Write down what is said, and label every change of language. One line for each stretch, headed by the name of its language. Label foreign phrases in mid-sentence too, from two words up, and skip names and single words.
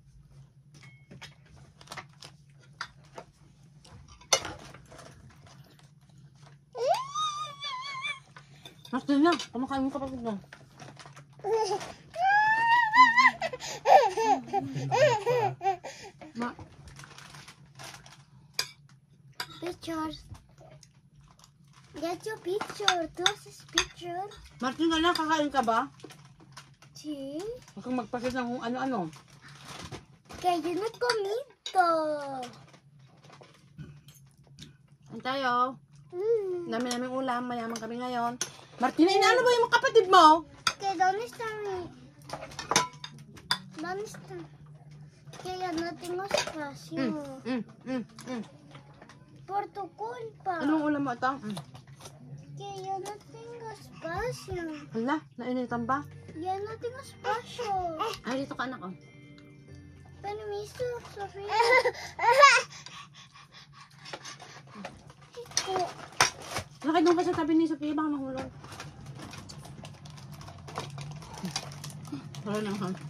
Filipino: Martina, kumakain mo kapatid mo. Ma.
English: Pictures. Get your picture. This is picture.
Filipino: Martina, nakakain ka ba?
Spanish: Sí.
Filipino: Huwag kang magpakita ng kung ano-ano.
Spanish: Que yo no he comido.
Filipino: Ayan tayo. Dami naming ulam, mayaman kami ngayon. Martina, inaano ba yung mga kapatid mo?
Spanish: Que dónde está mi... ¿Dónde está? Que ya no tengo espacio. Por tu culpa.
Filipino: Anong ulam mo ito?
Spanish: Que yo no tengo espacio.
Filipino: Hala, nainitan ba?
Spanish: Ya no tengo espacio.
Filipino: Ay, dito ka anak, oh.
Spanish: Permiso, Sofía.
Filipino: Nakay doon ka sa tabi ni Sophia, baka mahulog. Wala na, ha?